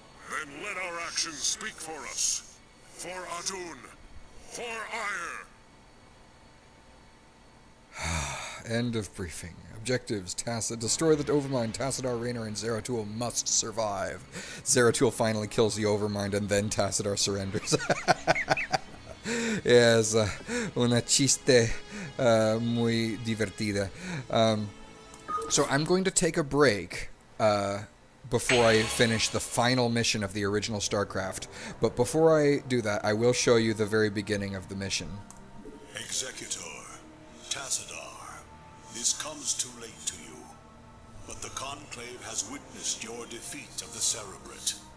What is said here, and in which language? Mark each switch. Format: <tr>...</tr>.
<en>Then let our actions speak for us. For Adun. For Ire. End of briefing. Objectives: destroy the Overmind. Tassadar, Raynor, and Zeratul must survive. Zeratul finally kills the Overmind, and then Tassadar surrenders.</en> <es>Es una chiste muy divertida.</es> <en>So I'm going to take a break before I finish the final mission of the original StarCraft. But before I do that, I will show you the very beginning of the mission. Executor, Tassadar, this comes too late to you, but the Conclave has witnessed your defeat of the Cerebrate.</en>